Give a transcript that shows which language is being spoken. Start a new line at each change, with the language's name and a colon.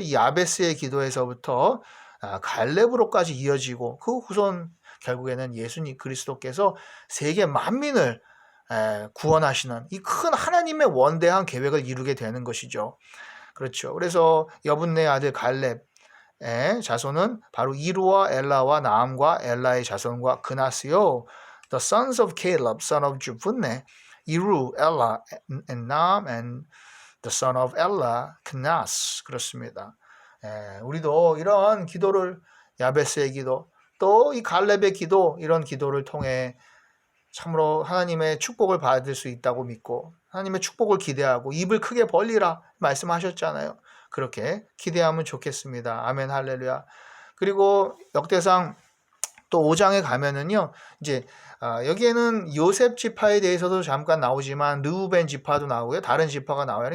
Korean: 이 야베스의 기도에서부터 갈렙으로까지 이어지고, 그 후손 결국에는 예수님 그리스도께서 세계 만민을 구원하시는 이 큰 하나님의 원대한 계획을 이루게 되는 것이죠. 그렇죠. 그래서 여분네 아들 갈렙의 자손은 바로 이루와 엘라와 나암과 엘라의 자손과 그나스요.
English: The sons of Caleb, son of Jephunneh, 이루, 엘라, and Naam, and the son of Ella, 그나스.
Korean: 그렇습니다. 우리도 이런 기도를, 야베스의 기도, 또 이 갈렙의 기도, 이런 기도를 통해 참으로 하나님의 축복을 받을 수 있다고 믿고 하나님의 축복을 기대하고 입을 크게 벌리라 말씀하셨잖아요. 그렇게 기대하면 좋겠습니다. 아멘, 할렐루야. 그리고 역대상 또 5장에 가면은요, 이제 여기에는 요셉 지파에 대해서도 잠깐 나오지만 르우벤 지파도 나오고요, 다른 지파가 나와요.